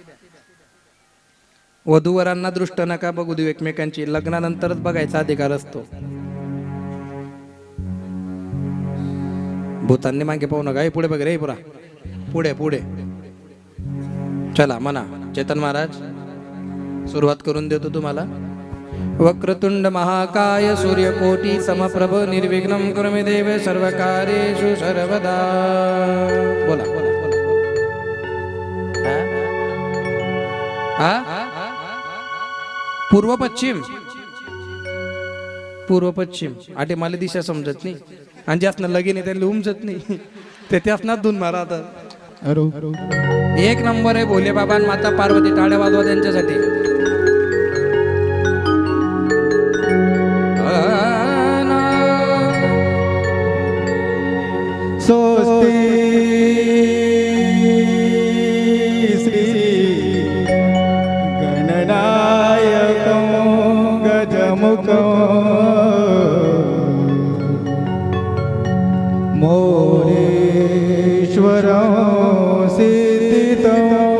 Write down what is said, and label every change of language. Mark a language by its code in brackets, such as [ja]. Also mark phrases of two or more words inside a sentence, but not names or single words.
[mr] वधूवरांना दृष्ट नका बघू देऊ एकमेकांची, लग्नानंतरच बघायचा अधिकार असतो. भूतांनी मागे पाहू नका. हे पुढे बघ रे पुरा, पुढे पुढे चला. म्हणा चेतन महाराज, सुरुवात करून देतो तुम्हाला. [sa] वक्रतुंड महाकाय सूर्यकोटी समप्रभ निर्विघ्नं कुरु मे देव सर्वकार्येषु सर्वदा. [mr] बोला बोला बोला. पूर्व पश्चिम, पूर्व पश्चिम आटे मला दिशा समजत नाही, आणि ज्यासना लगीन आहे त्याला उमजत नाही, ते त्यासनाच धून मारा. आता एक नंबर आहे भोले बाबा आणि माता पार्वती. टाळ्या वाजवा त्यांच्यासाठी. [sa] स्वस्ति श्री गणनायकं गजमुखं मोरेश्वरं सिद्धितं